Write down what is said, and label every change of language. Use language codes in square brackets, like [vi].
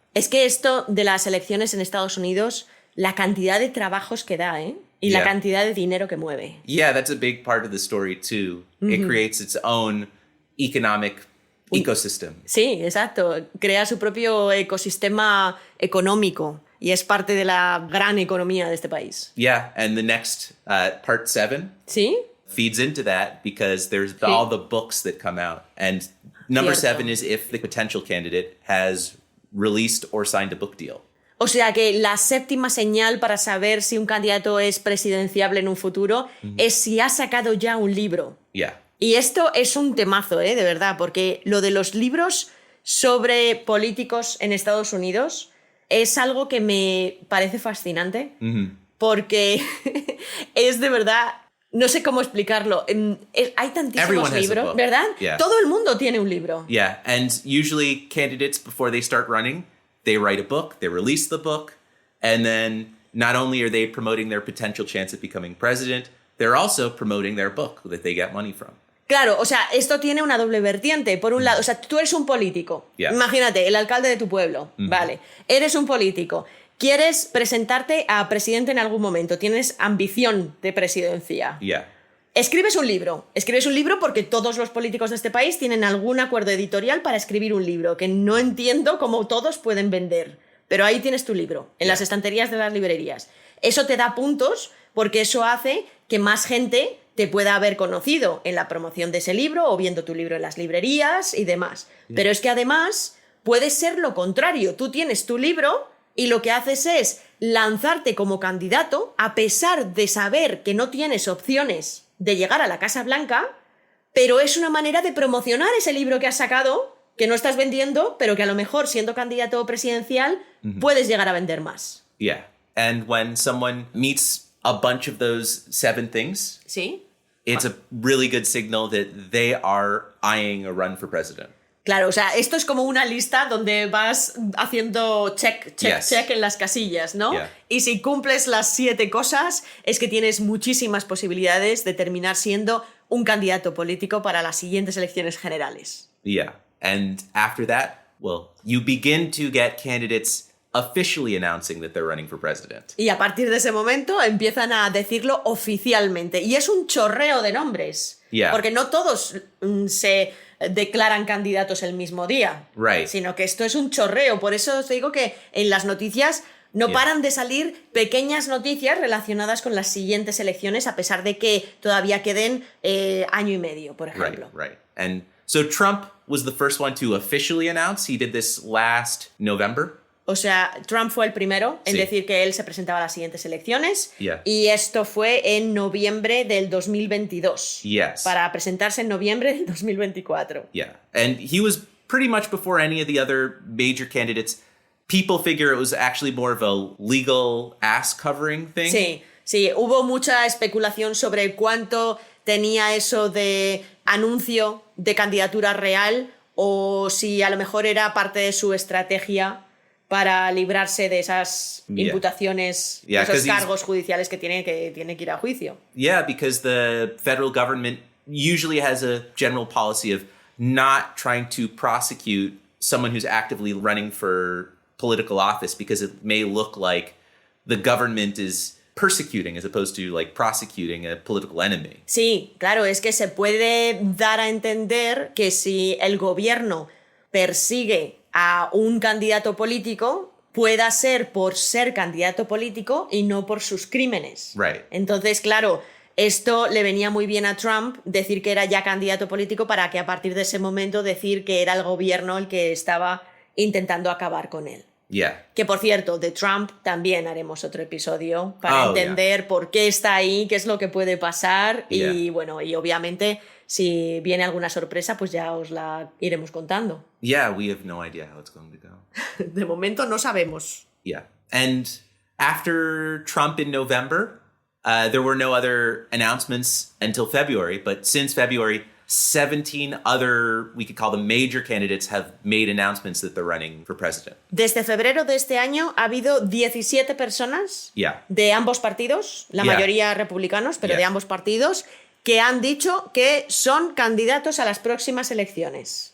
[es] Es que esto de las elecciones en Estados Unidos, la cantidad de trabajos que da, ¿eh? Y la cantidad de dinero que mueve. [en] Yeah, that's a big part of the story too. It creates its own economic ecosystem. [es] Sí, exacto. Crea su propio ecosistema económico y es parte de la gran economía de este país. [en] Yeah, and the next part 7 [es] ¿Sí? [en] feeds into that because there's all the books that come out. And number 7 is if the potential candidate has released or signed a book deal. [es] O sea que la séptima señal para saber si un candidato es presidenciable en un futuro es si ha sacado ya un libro. [en] Yeah. [es] Y esto es un temazo, de verdad, porque lo de los libros sobre políticos en Estados Unidos es algo que me parece fascinante, porque es de verdad, no sé cómo explicarlo, hay tantísimos libros, ¿verdad? [en] Yeah. [es] Todo el mundo tiene un libro. [en] Yeah, and usually candidates, before they start running, they write a book, they release the book, and then not only are they promoting their potential chance of becoming president, they're also promoting their book that they get money from. [es] Claro, o sea, esto tiene una doble vertiente. Por un lado, o sea, tú eres un político. Imagínate, el alcalde de tu pueblo. Vale, eres un político. Quieres presentarte a presidente en algún momento. Tienes ambición de presidencia. Escribes un libro. Escribes un libro porque todos los políticos de este país tienen algún acuerdo editorial para escribir un libro, que no entiendo cómo todos pueden vender. Pero ahí tienes tu libro, en las estanterías de las librerías. Eso te da puntos porque eso hace que más gente te pueda haber conocido en la promoción de ese libro o viendo tu libro en las librerías y demás. Pero es que además puede ser lo contrario. Tú tienes tu libro y lo que haces es lanzarte como candidato a pesar de saber que no tienes opciones de llegar a la Casa Blanca, pero es una manera de promocionar ese libro que has sacado, que no estás vendiendo, pero que a lo mejor siendo candidato presidencial puedes llegar a vender más. [en] Yeah. And when someone meets a bunch of those 7 things, it's a really good signal that they are eyeing a run for president. [es] Claro, o sea, esto es como una lista donde vas haciendo check en las casillas, ¿no? Y si cumples las 7 cosas, es que tienes muchísimas posibilidades de terminar siendo un candidato político para las siguientes elecciones generales. [en] Yeah. And after that, well, you begin to get candidates officially announcing that they're running for president. [es] Y a partir de ese momento empiezan a decirlo oficialmente. Y es un chorreo de nombres. Porque no todos se declaran candidatos el mismo día. Sino que esto es un chorreo. Por eso os digo que en las noticias no paran de salir pequeñas noticias relacionadas con las siguientes elecciones, a pesar de que todavía queden año y medio, por ejemplo. [en] Right. And so Trump was the first one to officially announce. He did this last November. [es] O sea, Trump fue el primero en decir que él se presentaba a las siguientes elecciones. Y esto fue en noviembre del 2022. Para presentarse en noviembre del 2024. [en] And he was pretty much before any of the other major candidates. People figure it was actually more of a legal ass covering thing. [es] Sí, hubo mucha especulación sobre cuánto tenía eso de anuncio de candidatura real o si a lo mejor era parte de su estrategia para librarse de esas imputaciones, de esos cargos judiciales que tiene que ir a juicio. [en] Yeah, because the federal government usually has a general policy of not trying to prosecute someone who's actively running for political office because it may look like the government is persecuting as opposed to like prosecuting a political enemy. [es] Sí, claro, es que se puede dar a entender que si el gobierno persigue a un candidato político, pueda ser por ser candidato político y no por sus crímenes. [en] Right. [es] Entonces, claro, esto le venía muy bien a Trump decir que era ya candidato político para que a partir de ese momento decir que era el gobierno el que estaba intentando acabar con él. [en] Yeah. [es] Que por cierto, de Trump también haremos otro episodio para entender por qué está ahí, qué es lo que puede pasar y bueno, y obviamente si viene alguna sorpresa pues ya os la iremos contando. [en] Yeah, we have no idea how it's going to go. [es] De momento no sabemos. [en] Yeah. And after Trump in November, there were no other announcements until February, but since February, 17 other, we could call them major candidates, have made announcements that they're running for president. [es] Desde febrero de este año ha habido 17 personas de ambos partidos, la mayoría republicanos, pero de ambos partidos, que han dicho que son candidatos a las próximas elecciones.